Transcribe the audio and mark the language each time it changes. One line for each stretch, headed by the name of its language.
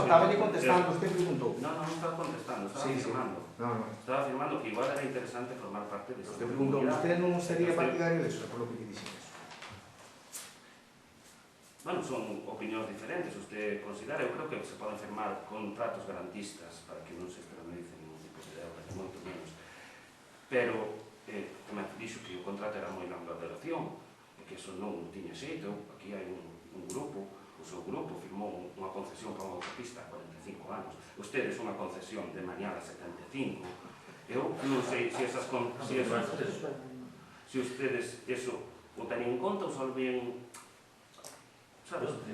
Galician: estaba contestando, usted preguntou.
Spanish: No estaba contestando, estaba afirmando. Estaba afirmando que igual era interesante formar parte de esta
Galician: comunidade. Usted non sería partidario de eso, por lo que dixen eso. Bueno, son opinións diferentes. Usted considera, eu creo que se poden firmar contratos garantistas para que non se externalice ningún tipo de deuda, ni moito menos. Pero, como dixo que o contrato era moi longa duración, e que eso non tiña xeito. Aquí hai un grupo, o seu grupo firmou unha concesión para unha autopista a 45 anos. Ustedes unha concesión de Mañara a 75, Eu non sei se ustedes eso o teñen en conta ou só ven, sabes?